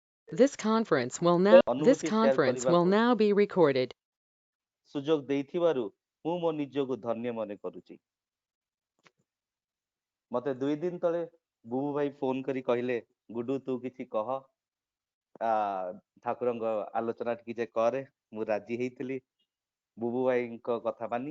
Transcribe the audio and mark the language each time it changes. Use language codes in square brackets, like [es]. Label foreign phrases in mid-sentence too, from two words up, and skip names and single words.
[or] ଅନୁଭୂତି ସେୟାର [en] Conference will [or] କରିବାକୁ [en] now be recorded. [or] ସୁଯୋଗ ଦେଇଥିବାରୁ ମୁଁ ମୋ ନିଜକୁ ଧନ୍ୟ ମନେ କରୁଛି। ମତେ 2 ଦିନ ତଳେ ବୁବୁ ଭାଇ ଫୋନ କରି କହିଲେ, ଗୁଡୁ ତୁ କିଛି କହ, ଠାକୁରଙ୍କ ଆଲୋଚନା ଟିକେ କରେ। ମୁଁ ରାଜି ହେଇଥିଲି ବୁବୁ ଭାଇଙ୍କ କଥା ମାନି।